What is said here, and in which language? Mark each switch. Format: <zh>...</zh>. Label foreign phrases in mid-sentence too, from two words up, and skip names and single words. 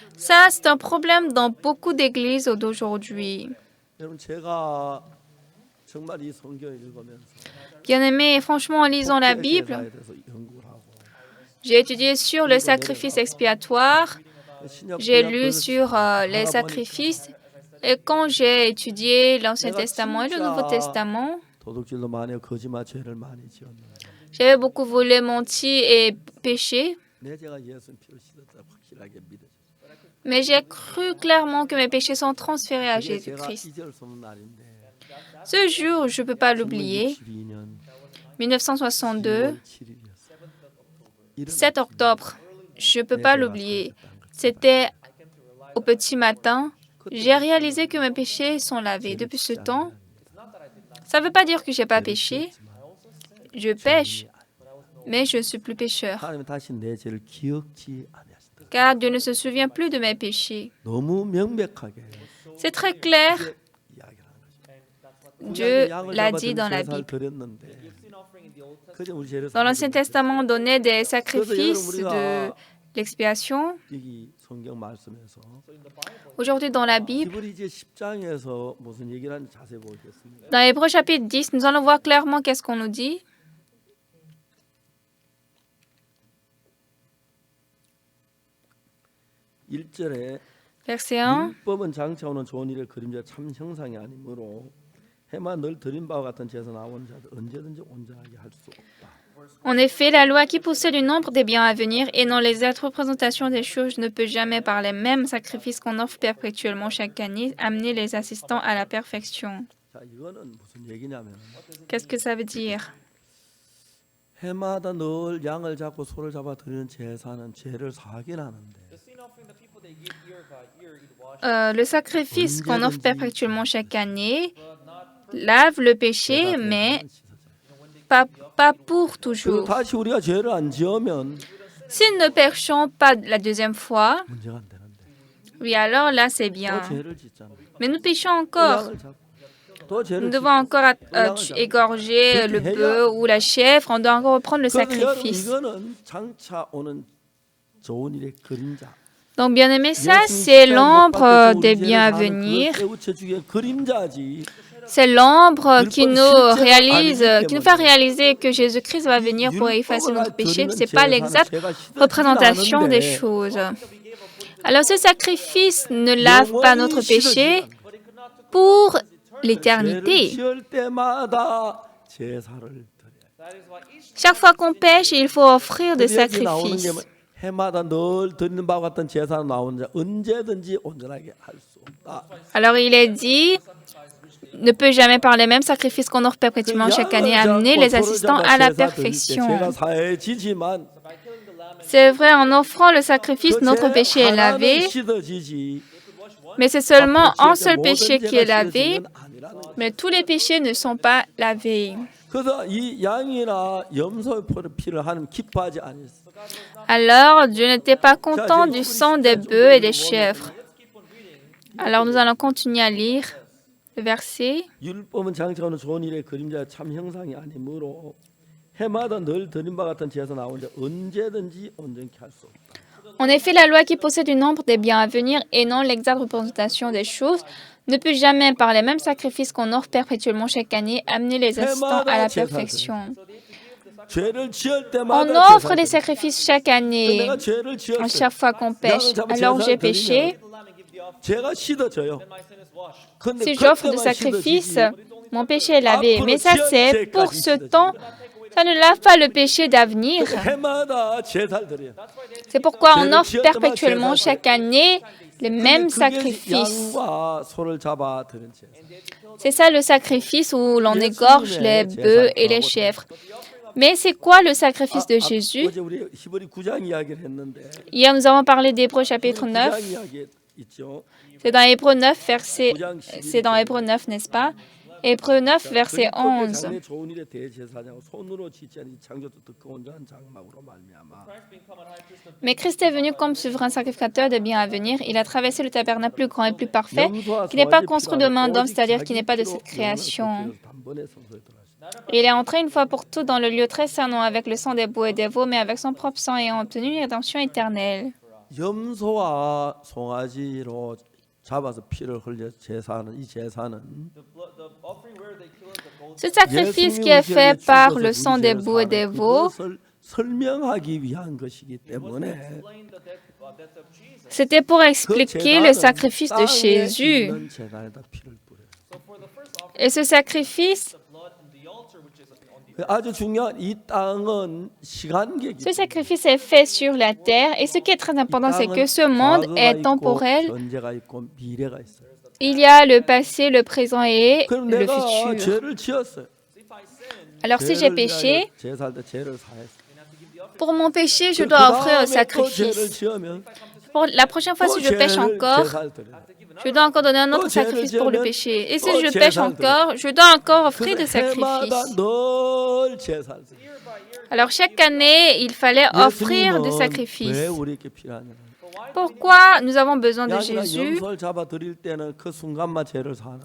<fr>Ça, c'est un problème dans beaucoup d'églises d'aujourd'hui.</fr> <ko>여러분 제가 정말 이 성경을 읽으면서</ko> <fr>Bien-aimés, franchement, en lisant la Bible,</fr> <ko>제사에 대해서 연구를 하고</ko> <fr>j'ai étudié sur le sacrifice expiatoire,</fr> <ko>신약</ko> <fr>j'ai</fr> <ko>구약</ko> <fr>lu</fr> <ko>그</ko> <fr>sur les sacrifices, et quand j'ai étudié l'Ancien Testament et le Nouveau Testament,</fr> <ko>도둑질도 많이 하고 거짓말 죄를 많이 지었는데</ko> <fr>j'avais beaucoup volé, menti et péché,</fr> <ko>내 죄가 예수 피로 씻었다 확실하게 믿어졌어요.</ko> <fr>mais j'ai cru clairement que mes péchés sont transférés à</fr> <ko>그게 제가</ko> <fr>Jésus-Christ.</fr> <ko>잊을 수 없는 날인데</ko> <fr>Ce jour, je ne peux pas l'oublier,</fr> <ko>1962년</ko> <fr>1962,</fr> <ko>7일이었어요.</ko> <fr>7 octobre, je ne peux pas l'oublier. C'était au petit matin. J'ai réalisé que mes péchés sont lavés. Depuis ce temps, ça ne veut pas dire que je n'ai pas péché. Je pêche, mais je ne suis plus pécheur.</fr> <ko>하나님은 다시 내 죄를 기억지 아니하신다.</ko> <fr>Car Dieu ne se souvient plus de mes péchés.</fr> <ko>너무 명백하게</ko> <fr>C'est très clair.</fr> <ko>이야기를 하는 거죠.</ko> <fr>Dieu</fr> <ko>양을</ko> <fr>l'a</fr> <ko>잡아</ko> <fr>dit dans la</fr> <ko>제사를</ko> <fr>Bible.</fr> <ko>드렸는데 그저 우리 죄를</ko> <fr>Dans l'Ancien Testament, on donnait des sacrifices</fr> <ko>그래서</ko> <fr>de l'expiation.</fr> <ko>이 성경 말씀에서</ko> <fr>Aujourd'hui, dans la Bible,</fr> <ko>히브리서 10장에서 무슨 얘기를 하는지 자세히 보겠습니다.</ko> <fr>dans Hébreux chapitre 10, nous allons voir clairement qu'est-ce qu'on nous dit.</fr> <ko>1절에</ko> <fr>Verset 1.</fr> <ko>율법은 장차오는 좋은 일의 그림자 참 형상이 아니므로 해만 늘 드린 바와 같은 제사 나온 자들 언제든지 온전하게 할 수 없다.</ko> <fr>En effet, la loi qui possède une ombre des biens à venir et non les autres représentations des choses ne peut jamais, par les mêmes sacrifices qu'on offre perpétuellement chaque année, amener les assistants à la perfection.</fr> <ko>자, 이거는 무슨 얘기냐면</ko> <fr>Qu'est-ce que ça veut dire?</fr> <ko>해마다 늘 양을 잡고 소를 잡아 드리는 제사는 죄를 사하긴 하는데</ko> <fr>Le sacrifice qu'on offre perpétuellement chaque année lave le péché, mais pas pour</fr> <ko>그리고</ko> <fr>toujours.</fr> <ko>다시 우리가 죄를 안 지으면</ko> <fr>Si nous ne péchons pas la deuxième fois,</fr> <ko>문제가 안 되는데</ko> <fr>oui, alors là, c'est</fr> <ko>또</ko> <fr>bien.</fr> <ko>죄를 짓잖아.</ko> <fr>Mais nous péchons</fr> <ko>또</ko> <fr>encore.</fr> <ko>양을 잡고 또</ko> <fr>Nous</fr> <ko>죄를</ko> <fr>devons encore égorger le bœuf ou la chèvre. On doit encore reprendre le</fr> <ko>그래서 여러분</ko> <fr>sacrifice.</fr> <ko>이거는 장차 오는 좋은 일의 그림자.</ko> <fr>Donc, bien aimé, ça, c'est l'ombre des biens à venir.</fr> <ko>그림자지.</ko> <fr>C'est l'ombre qui nous fait réaliser que Jésus-Christ va venir pour effacer notre péché. Ce n'est pas l'exacte représentation des choses. Alors ce sacrifice ne lave pas notre péché pour l'éternité.</fr> <ko>지을 때마다 제사를 드려요.</ko> <fr>Chaque fois qu'on pêche, il faut offrir des</fr> <ko>여기 나오는 게</ko> <fr>sacrifices.</fr> <ko>뭐 해마다 늘 드리는 바와 같은 제사로 나오는 자 언제든지 온전하게 할 수 없다.</ko> <fr>Alors il est dit, ne peut jamais par les mêmes sacrifices qu'on offre perpétuellement chaque année amener les assistants à la perfection.</fr> <ko>제가 사해지지만</ko> <fr>C'est vrai, en offrant le sacrifice, notre péché est lavé,</fr> <ko>씻어지지.</ko> <fr>mais c'est seulement un seul péché qui est lavé, mais tous les péchés ne sont pas lavés.</fr> <ko>그래서 이 양이나 염소의 피를 하나님 기뻐하지 않았어.</ko> <fr>Alors Dieu n'était pas content du sang des bœufs et des chèvres. Alors nous allons continuer à lire le verset.</fr> <ko>율법은 장차오는 좋은 일의 그림자 참 형상이 아니므로 해마다 늘 드린 바 같은 제사 나오는데 언제든지 온전케 할 수 없다.</ko> <fr>En effet, la loi qui possède une ombre des biens à venir et non l'exacte représentation des choses ne peut jamais, par les mêmes sacrifices qu'on offre perpétuellement chaque année, amener les assistants à la perfection.</fr> <ko>죄를 지을</ko> <fr>On</fr> <ko>때마다</ko> <fr>offre des sacrifices chaque année,</fr> <ko>내가 죄를</ko> <fr>à</fr> <ko>지었어.</ko> <fr>chaque fois qu'on pêche. Alors j'ai péché.</fr> <ko>죄가 씻어져요. 근데</ko> <fr>Si j'offre des</fr> <ko>그때만</ko> <fr>sacrifices,</fr> <ko>씻어지지.</ko> <fr>mon péché est lavé. Mais ça, c'est pour ce temps. Ça ne lave pas le péché d'avenir.</fr> <ko>해마다 제사를 드려요.</ko> <fr>C'est pourquoi on offre perpétuellement chaque année les mêmes sacrifices.</fr> <ko>양과 소를 잡아 드린 제사.</ko> <fr>C'est ça le sacrifice où l'on égorge les bœufs et les chèvres. Mais c'est quoi le sacrifice de Jésus?</fr> <ko>어제 우리 히브리 9장 이야기를 했는데</ko> <fr>Hier, nous avons parlé d'Hébreux chapitre 9.</fr> <ko>9장 이야기 있죠.</ko> <fr>C'est dans Hébreux 9, c'est dans Hébreux 9, n'est-ce pas? Hébreux 9, verset 11.</fr> <ko>장래 좋은 일에 대제사장으로 손으로 짓지 않은 창조도 듣고 온전한 장막으로 말미암아.</ko> <fr>Mais Christ est venu comme souverain sacrificateur de biens à venir. Il a traversé le tabernacle plus grand et plus parfait, qui n'est pas construit de main d'homme, c'est-à-dire qui n'est pas de cette création. Il est entré une fois pour toutes dans le lieu très saint, non avec le sang des boucs et des veaux, mais avec son propre sang et a obtenu une rédemption éternelle.</fr> <ko>염소와 송아지로 잡아서 피를 흘려 제사는 이 제사는</ko> <fr>Ce sacrifice qui est fait par le sang des boucs et des veaux,</fr> <ko>그것을 설명하기 위한 것이기 때문에</ko> <fr>c'était pour expliquer le sacrifice de Jésus.</fr> <ko>제단에다 피를 뿌려요.</ko> <fr>Et ce sacrifice,</fr> <ko>아주 중요한 이 땅은 시간계기.</ko> <fr>ce sacrifice est fait sur la terre. Et ce qui est très important, c'est que ce monde est temporel.</fr> <ko>현재가 있고 미래가 있어요.</ko> <fr>Il y a le passé, le présent et</fr> <ko>그럼</ko> <fr>le</fr> <ko>내가</ko> <fr>futur.</fr> <ko>죄를 지었어요.</ko> <fr>Alors si j'ai péché,</fr> <ko>제사할 때 죄를 사했어.</ko> <fr>pour mon péché, je dois offrir un</fr> <ko>또 죄를</ko> <fr>sacrifice.</fr> <ko>지으면</ko> <fr>Pour la prochaine fois, si je pêche encore,</fr> <ko>제사를 드려요.</ko> <fr>je dois encore donner un autre sacrifice pour le péché. Et si je pêche encore, je dois encore offrir des</fr> <ko>해마다</ko> <fr>sacrifices.</fr> <ko>늘 제사를 드려요.</ko> <fr>Alors chaque année, il fallait offrir des</fr> <ko>예수님은 왜</ko> <fr>sacrifices.</fr> <ko>우리에게 필요하냐?</ko> <fr>Pourquoi nous avons besoin de</fr> <ko>양이나</ko> <fr>Jésus?</fr> <ko>염소를 잡아 드릴 때는 그 순간만 죄를 사는데.</ko>